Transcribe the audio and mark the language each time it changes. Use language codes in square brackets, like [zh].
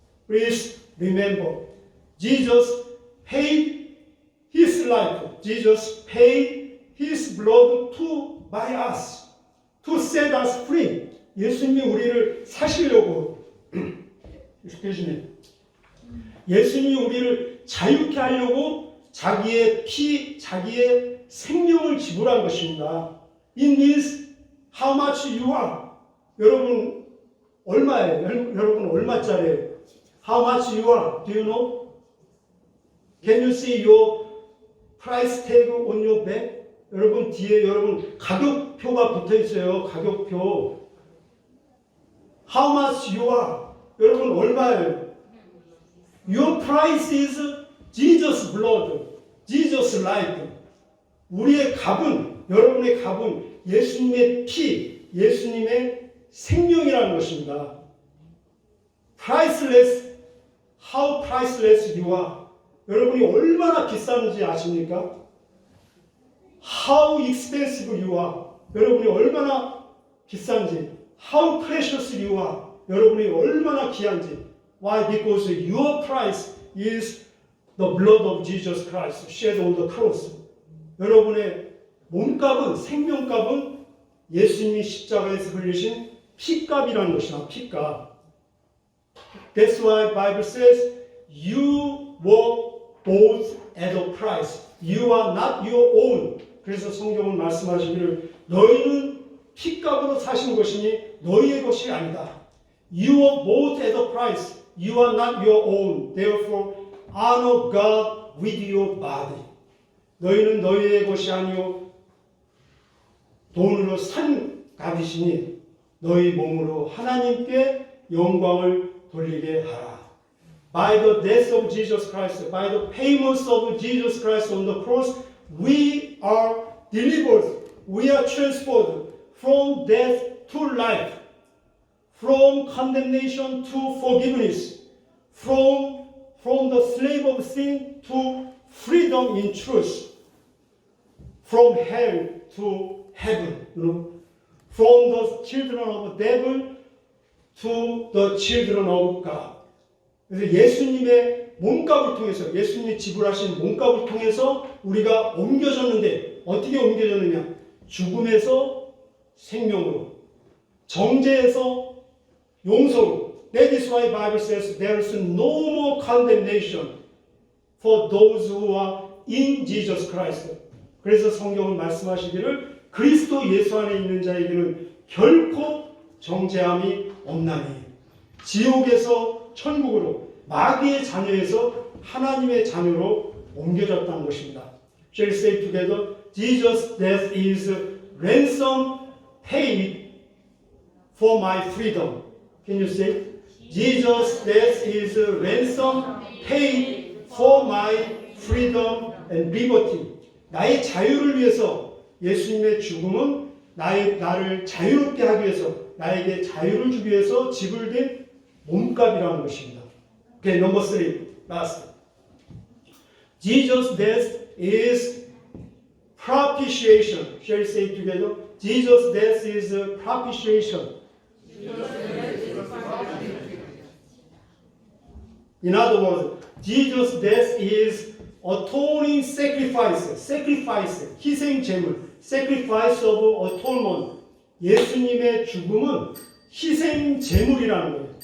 [en] Please remember, Jesus paid His life. Jesus paid His blood to buy us, to set us free. [ko] 예수님이 우리를 사시려고, [en] excuse me. [ko] 예수님이 우리를 자유케 하려고 자기의 피, 자기의 생명을 지불한 것입니다. [en] It means how much you are. [ko] 여러분 얼마예요? 여러분 얼마짜리예요? [en] How much you are? Do you know? Can you see your price tag on your bag? [ko] 여러분 뒤에 여러분 가격표가 붙어 있어요. [en] 가격표. How much you are? [ko] 여러분 얼마예요? [en] Your price is Jesus' blood, Jesus' life. [ko] 우리의 값은, 여러분의 값은 예수님의 피, 예수님의 생명이라는 것입니다. [en] Priceless, how priceless you are. [ko] 여러분이 얼마나 비싼지 아십니까? [en] How expensive you are. [ko] 여러분이 얼마나 비싼지. [en] How precious you are. [ko] 여러분이 얼마나 귀한지. [en] Why? Because your price is the blood of Jesus Christ shed on the cross. [ko] 여러분의 몸값은, 생명값은 예수님이 십자가에서 흘리신 피값이라는 것이다. 피값. [en] That's why Bible says you were bought at a price. You are not your own. [ko] 그래서 성경은 말씀하시기를 너희는 피값으로 사신 것이니 너희의 것이 아니다. [en] You were bought at a price. You are not your own. Therefore, honor God with your body. [ko] 너희는 너희의 것이 아니요 돈으로 산 값이시니 너희 몸으로 하나님께 영광을 돌리게 하라. [en] By the death of Jesus Christ, by the payments of Jesus Christ on the cross, we are delivered. We are transferred from death to life. From condemnation to forgiveness, from the slave of sin to freedom in truth, from hell to heaven, from the children of the devil to the children of God. [ko] 그래서 예수님의 몸값을 통해서, 예수님이 지불하신 몸값을 통해서 우리가 옮겨졌는데 어떻게 옮겨졌느냐? 죽음에서 생명으로, 정죄에서 용서로. [en] That is why Bible says there is no more condemnation for those who are in Jesus Christ. [ko] 그래서 성경은 말씀하시기를 그리스도 예수 안에 있는 자에게는 결코 정죄함이 없나니 지옥에서 천국으로, 마귀의 자녀에서 하나님의 자녀로 옮겨졌다는 것입니다. [en] Shall we say together? Jesus' death is ransom paid for my freedom. Can you say? Jesus' death is a ransom paid for my freedom and liberty. [ko] 나의 자유를 위해서 예수님의 죽음은 나를 자유롭게 하기 위해서, 나에게 자유를 주기 위해서 지불된 몸값이라는 것입니다. [en] Okay, number 3, last. Jesus' death is propitiation. Shall we say it together? Jesus' death is propitiation. In other words, Jesus' death is atoning sacrifice, [ko] 희생 제물, [en] sacrifice of atonement. [ko] 예수님의 죽음은 희생 제물이라는 거예요.